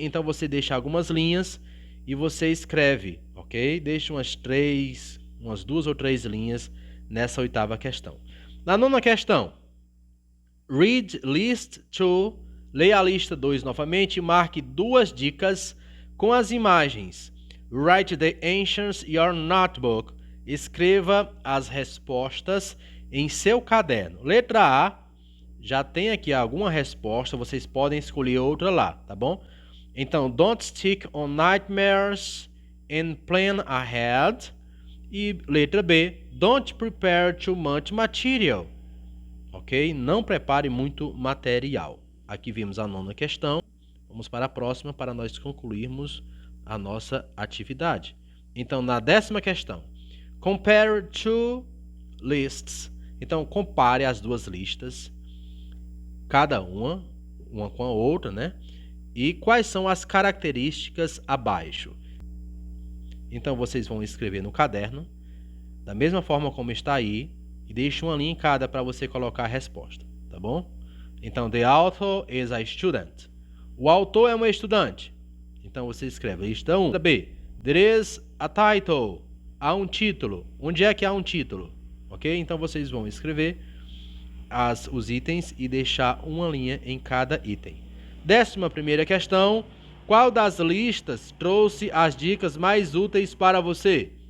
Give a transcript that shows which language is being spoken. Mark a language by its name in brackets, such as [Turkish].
[Portuguese] Então você deixa algumas linhas e você escreve, ok? Deixa umas 2 ou 3 linhas nessa oitava questão. Na nona questão, [English] read list 2, [Portuguese] leia a lista 2 novamente e marque 2 dicas com as imagens. [English] Write the answers in your notebook. [Portuguese] Escreva as respostas em seu caderno. Letra A, já tem aqui alguma resposta, vocês podem escolher outra lá, tá bom? [English] Então, don't stick on nightmares and plan ahead. E letra B, don't prepare too much material. [Portuguese] Ok? Não prepare muito material. Aqui vimos a nona questão. Vamos para a próxima para nós concluirmos a nossa atividade. Então, na 10ª questão, [English] compare two lists. [Portuguese] Então, compare as duas listas, cada uma com a outra, né? E quais são as características abaixo. Então, vocês vão escrever no caderno, da mesma forma como está aí, e deixe uma linha em cada para você colocar a resposta, tá bom? [English] Então, the author is a student. [Portuguese] O autor é um estudante. Então, você escreve lista 1. [English] B. There is a title. [Portuguese] Há um título. Onde é que há um título? Ok? Então, vocês vão escrever os itens e deixar uma linha em cada item. 11ª questão. Qual das listas trouxe as dicas mais úteis para você?